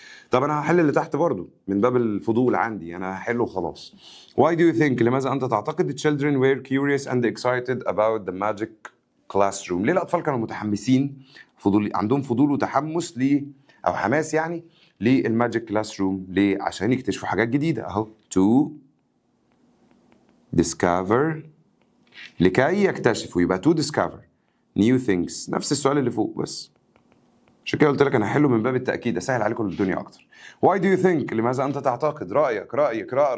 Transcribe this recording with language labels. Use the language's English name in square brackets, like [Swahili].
[Arabic] طب انا هحل اللي تحت برضو من باب الفضول عندي، انا هحله وخلاص. [English] why do you think، [Arabic] لماذا انت تعتقد [English] the children were curious and excited about the magic classroom؟ [Arabic] ليه الاطفال كانوا متحمسين، عندهم فضول وتحمس او حماس يعني للماجيك كلاس روم؟ ليه؟ عشان يكتشفوا حاجات جديده. [English] اهو to discover، [Arabic] لكي يكتشفوا، [English] يبقى to discover new things. [Arabic] نفس السؤال اللي فوق بس، عشان كده قلت لك انا هحله من باب التاكيد، اسهل عليكم الدنيا اكتر. [English] why do you think، [Arabic] لماذا انت تعتقد؟ رايك.